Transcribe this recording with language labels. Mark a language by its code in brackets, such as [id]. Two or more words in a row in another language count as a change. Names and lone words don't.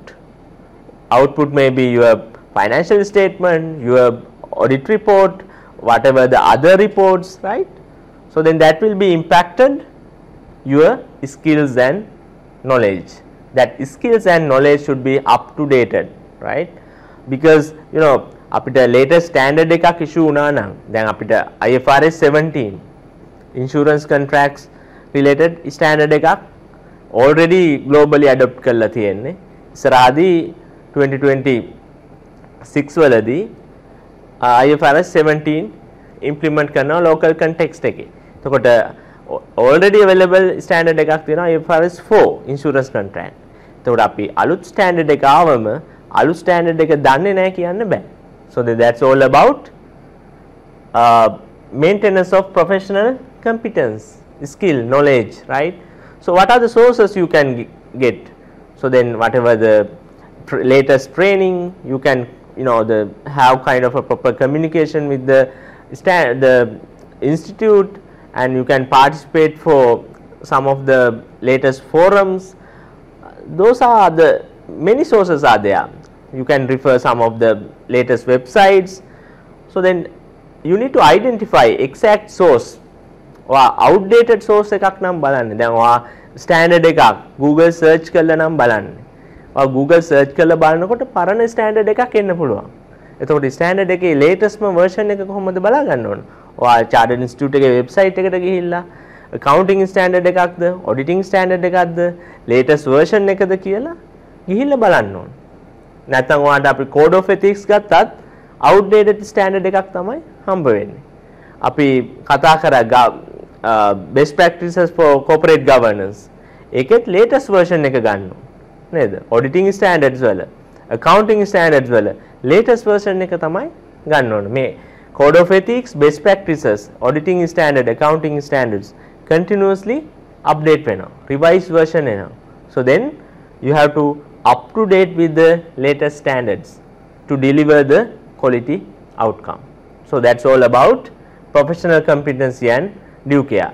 [en] Output may be your financial statement, your audit report, whatever the other reports, right? So then that will be impacted your skills and knowledge. That skills and knowledge should be up to dated, right? Because you know අපිට latest standard එකක් issue [si] වුණා නම් දැන් අපිට [en] IFRS 17 insurance contracts related standard එකක් already globally adopt [si] කරලා තියෙන්නේ. ඉස්සරහදී 2026 වලදී IFRS 17 implement කරනවා [en] local context [si] එකේ. [en] එතකොට already available standard [si] එකක් තියෙනවා [en] IFRS 4 insurance contract. [si] එතකොට අපි අලුත් standard එක ආවම අලුත් standard එක දන්නේ නැහැ කියන්න බෑ. [en] So that's all about maintenance of professional competence, skill, knowledge, right? So what are the sources you can get? So then whatever the latest training you can, you know, have kind of a proper communication with the institute, and you can participate for some of the latest forums. Those are the many sources are there. You can refer some of the latest websites. So then you need to identify exact source or outdated source [si] එකක් නම් බලන්න. දැන් ඔයා standard එකක් Google search කරලා නම් බලන්න. ඔයා Google search කරලා බලනකොට පරණ standard එකක් එන්න පුළුවන්. එතකොට standard එකේ [en] latest version [si] එක කොහොමද බලා ගන්න ඕන? ඔයා Chartered Institute එකේ website එකට ගිහිල්ලා [en] accounting standard [si] එකක්ද, [en] auditing standard [si] එකක්ද, [en] latest version [si] එකද කියලා ගිහිල්ලා බලන්න ඕන. නැත්නම් ඔයාට අපි [en] code of ethics [si] ගත්තත් [en] outdated standard [si] එකක් තමයි හම්බ වෙන්නේ. අපි කතා කරා [en] best practices for corporate governance. [si] ඒකෙත් [en] latest version [si] එක ගන්න නේද? [en] auditing standards [si] වල, [en] accounting standards [si] වල [en] latest version [si] එක තමයි ගන්න ඕනේ. [en] මේ code of ethics, best practices, auditing standard, accounting standards continuously update වෙනවා. revised version එනවා. So then you have to up to date with the latest standards to deliver the quality outcome. So that's all about professional competency and due care.